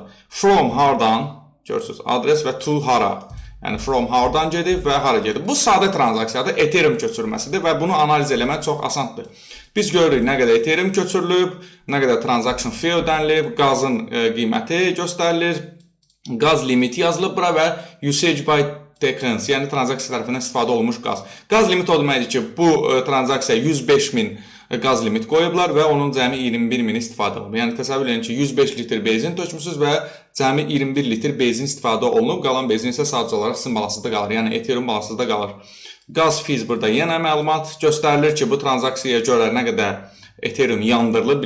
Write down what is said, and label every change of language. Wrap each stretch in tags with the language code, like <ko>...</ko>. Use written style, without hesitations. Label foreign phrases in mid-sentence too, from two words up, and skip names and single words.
<az>From hardan, görürsünüz, adres və to hara. Yəni from hardan gedib və hara gedib. Bu sadə tranzaksiyadır, Ethereum köçürməsidir və bunu analiz eləmək çox asandır. Biz görürük nə qədər Ethereum köçürülüb, nə qədər</az> <en>transaction fee</en> <az>ödənilib, qazın qiyməti göstərilir, qaz limiti yazılıb bura və</az> <en>usage by tokens,</en> <az>yəni tranzaksiya tərəfindən istifadə olunmuş qaz. Qaz limiti o deməkdir ki, bu tranzaksiya 105.000 qaz limit qoyublar və onun cəmi 21.000 istifadə olunub. Yəni təsəvvür edin ki, 105 litr benzin tökmüsünüz və cəmi 21 litr benzin istifadə olunub, qalan benzin isə sadəcə olaraq sizin balansınızda qalır. Yəni Ethereum balansınızda qalır. Qaz fees burada yenə məlumat göstərilir ki, bu tranzaksiyaya görə nə qədər Ethereum yandırılır.</az>